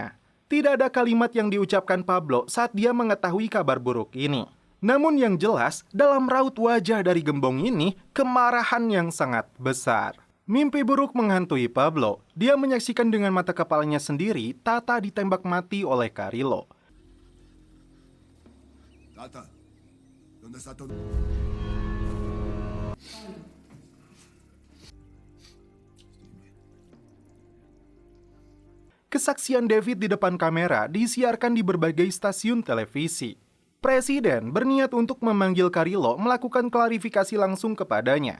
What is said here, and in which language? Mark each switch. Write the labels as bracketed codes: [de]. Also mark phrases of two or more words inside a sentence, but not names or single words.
[id] Tidak ada kalimat yang diucapkan Pablo saat dia mengetahui kabar buruk ini. Namun yang jelas, dalam raut wajah dari gembong ini, kemarahan yang sangat besar. Mimpi buruk menghantui Pablo. Dia menyaksikan dengan mata kepalanya sendiri Tata ditembak mati oleh Carrillo. [es] Tata, ¿dónde está tu... [id] Kesaksian David di depan kamera disiarkan di berbagai stasiun televisi. Presiden berniat untuk memanggil Carrillo melakukan klarifikasi langsung kepadanya.